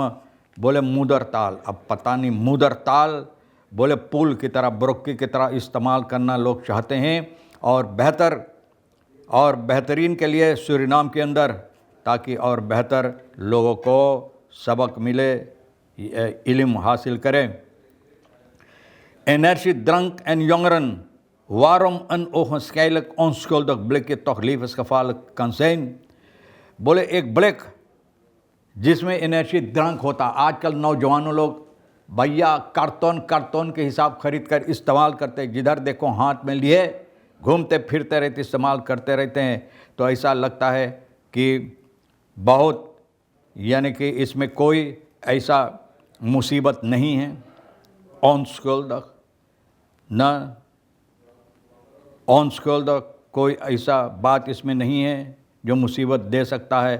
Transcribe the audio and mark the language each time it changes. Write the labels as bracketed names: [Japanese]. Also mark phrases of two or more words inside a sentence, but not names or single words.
[Caribbean Hindustani] बोले मुदरताल, अब पता नहीं मुदरताल बोले पुल की तरह, बरुक्की की तरह इस्तेमाल करना लोग चाहते हैं, और बेहतर और बेहतरीन के लिए सूरीनाम के अंदर, ताकि और बेहतर लोगों को सबक मिले, इल्म हासिल करें। [Dutch] Energie, drank en jongeren, waarom een ogenschijnlijk onschuldig blikje toch levensgevaarlijk kan zijn। [Caribbean Hindustani] बोले एक ब्लिक जिसमें एनर्जी ड्रंक होता, आजकल नौजवानों लोग भैया कार्टन के हिसाब खरीद कर इस्तेमाल करते, जिधर देखो हाथ में लिए घूमते फिरते रहते, इस्तेमाल करते रहते हैं। तो ऐसा लगता है कि बहुत, यानी कि इसमें कोई ऐसा मुसीबत नहीं है, onschuldig न onschuldig, कोई ऐसा बात इसमें नहीं है जो मुसीबत दे सकता है।